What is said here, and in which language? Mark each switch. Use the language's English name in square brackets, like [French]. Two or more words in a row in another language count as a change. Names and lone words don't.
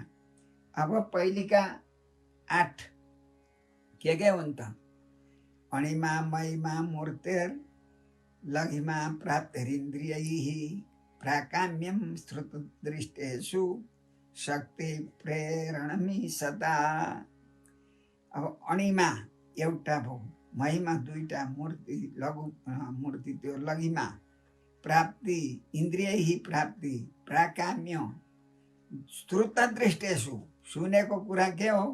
[Nepali] अब पहिलेका 8 के हुन् त? [Sanskrit] अणिमा महिमा मूर्तिर् लघिमा प्राप्तिरिन्द्रियैः प्राकाम्यं श्रुतदृष्टेषु शक्ति प्रेरणमी सदा। [Nepali] अब अणिमा एउटा भयो, महिमा 2टा, मूर्ति लघु मूर्ति त्यो लघिमा प्राप्ति इन्द्रियैः प्राप्ति प्राकाम्य श्रुतदृष्टेषु सुनेको कुरा के हो?